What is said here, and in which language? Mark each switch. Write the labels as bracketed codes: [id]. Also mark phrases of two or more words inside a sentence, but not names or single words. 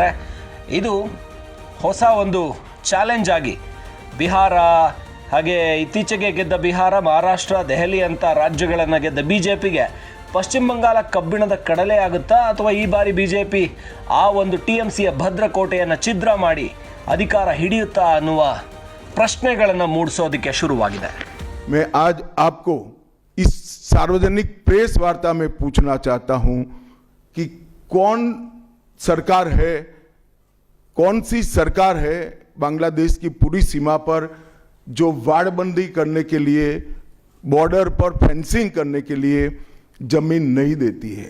[kn] ಇದು ಹೊಸ ಒಂದು ಚಾಲೆಂಜ್ ಆಗಿ ಬಿಹಾರ, ಹಾಗೆ ಇತ್ತೀಚೆಗೆ ಗೆದ್ದ ಬಿಹಾರ, ಮಹಾರಾಷ್ಟ್ರ, ದೆಹಲಿ ಅಂತ ರಾಜ್ಯಗಳನ್ನು ಗೆದ್ದ ಬಿಜೆಪಿಗೆ ಪಶ್ಚಿಮ ಬಂಗಾಳ ಕಬ್ಬಿಣದ ಕಡಲೆ ಆಗುತ್ತಾ, ಅಥವಾ ಈ ಬಾರಿ ಬಿಜೆಪಿ ಆ ಒಂದು TMCಯ ಭದ್ರಕೋಟೆಯನ್ನು ಛಿದ್ರ ಮಾಡಿ ಅಧಿಕಾರ ಹಿಡಿಯುತ್ತಾ ಅನ್ನುವ ಪ್ರಶ್ನೆಗಳನ್ನು ಮೂಡಿಸೋದಕ್ಕೆ ಶುರುವಾಗಿದೆ. [hi] मैं आज आपको इस सार्वजनिक प्रेस वार्ता में पूछना चाहता हूं कि कौन सरकार है, कौन सी सरकार है बांग्लादेश की पूरी सीमा पर जो वाड़बंदी करने के लिए, बॉर्डर पर फेंसिंग करने के लिए जमीन नहीं देती है?